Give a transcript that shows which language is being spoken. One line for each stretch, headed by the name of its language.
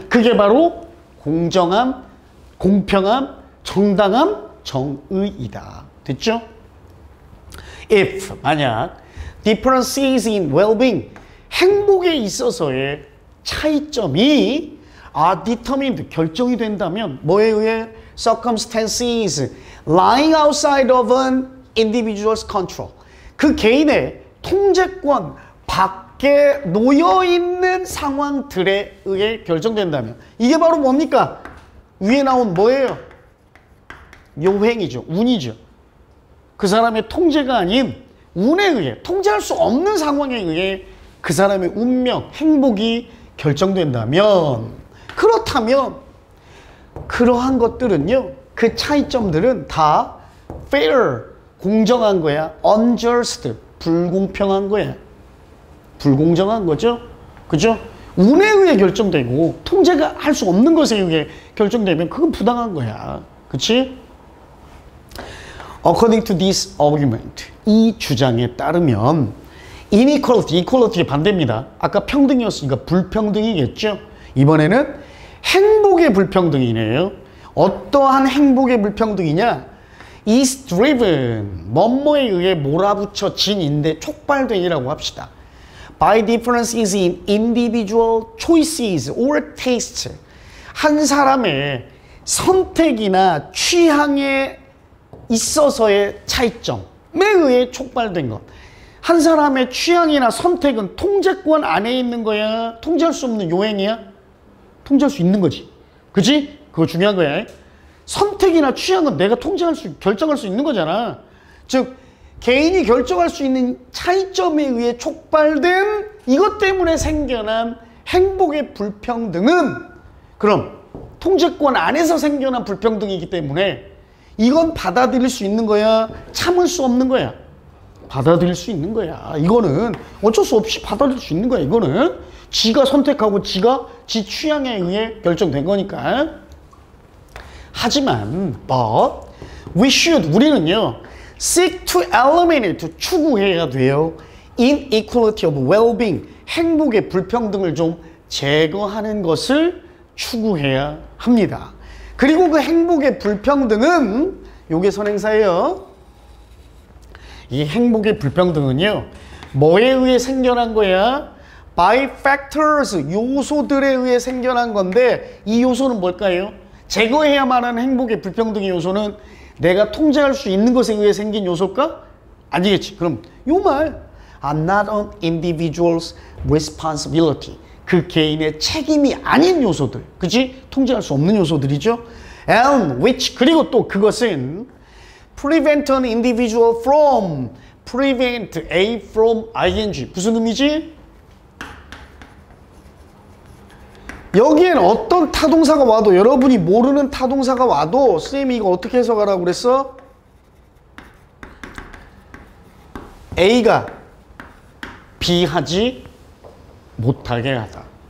Korean: 그게 바로 공정함, 공평함, 정당함, 정의이다. 됐죠? If, 만약
English: differences in well-being,
Korean: 행복에 있어서의 차이점이 determined, 결정이 된다면 뭐에 의해?
English: circumstances lying outside of an individual's control.
Korean: 그 개인의 통제권 밖에 놓여있는 상황들에 의해 결정된다면 이게 바로 뭡니까? 위에 나온 뭐예요? 요행이죠. 운이죠. 그 사람의 통제가 아닌 운에 의해 통제할 수 없는 상황에 의해 그 사람의 운명, 행복이 결정된다면 그렇다면 그러한 것들은요. 그 차이점들은 다 fair, 공정한 거야. unjust, 불공평한 거야. 불공정한 거죠. 그죠? 운에 의해 결정되고 통제가 할 수 없는 것에 의해 결정되면 그건 부당한 거야. 그치?
English: According to this argument,
Korean: 이 주장에 따르면 inequality, equality의 반대입니다. 아까 평등이었으니까 불평등이겠죠? 이번에는 행복의 불평등이네요. 어떠한 행복의 불평등이냐? is driven, 뭐뭐에 의해 몰아붙여진인데 촉발된이라고 합시다.
English: By differences in individual choices or tastes.
Korean: 한 사람의 선택이나 취향에 있어서의 차이점에 의해 촉발된 것. 한 사람의 취향이나 선택은 통제권 안에 있는 거야? 통제할 수 없는 요행이야? 통제할 수 있는 거지. 그치? 그거 중요한 거야. 선택이나 취향은 내가 결정할 수 있는 거잖아. 즉, 개인이 결정할 수 있는 차이점에 의해 촉발된 이것 때문에 생겨난 행복의 불평등은 그럼 통제권 안에서 생겨난 불평등이기 때문에 이건 받아들일 수 있는 거야? 참을 수 없는 거야? 받아들일 수 있는 거야. 이거는 어쩔 수 없이 받아들일 수 있는 거야. 이거는 지가 선택하고 지가 지 취향에 의해 결정된 거니까. 하지만
English: but we should,
Korean: 우리는요,
English: seek to eliminate,
Korean: 추구해야 돼요.
English: inequality of well-being,
Korean: 행복의 불평등을 좀 제거하는 것을 추구해야 합니다. 그리고 그 행복의 불평등은 요게 선행사예요. 이 행복의 불평등은요, 뭐에 의해 생겨난 거야? by factors, 요소들에 의해 생겨난 건데, 이 요소는 뭘까요? 제거해야만 하는 행복의 불평등의 요소는 내가 통제할 수 있는 것에 의해 생긴 요소일까? 아니겠지. 그럼 요 말,
English: are not an individual's responsibility,
Korean: 그 개인의 책임이 아닌 요소들, 그치? 통제할 수 없는 요소들이죠. And which, 그리고 또 그것은
English: prevent an individual from,
Korean: prevent A from ing, 무슨 의미지? 여기엔 어떤 타동사가 와도, 여러분이 모르는 타동사가 와도 쌤이 이거 어떻게 해석하라고 그랬어? A가 B하지 못하게 하다.